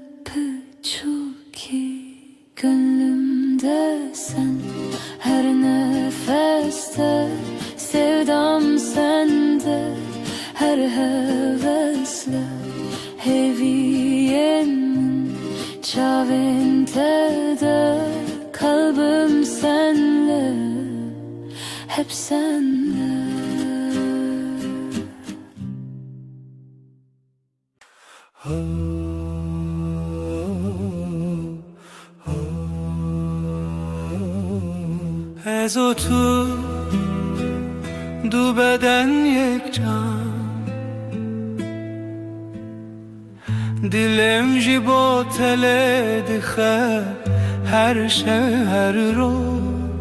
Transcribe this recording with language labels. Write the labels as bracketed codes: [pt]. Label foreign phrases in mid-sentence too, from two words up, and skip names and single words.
[tr] پچوکی gönlümde sen her nefeste sevdam sende her hevesle [ku] heviyenin çavinte de [tr] kalbim senle, hep senle. [ku] Ez o tu du beden yek can, dilem ji bo tele dixe her şev her roz.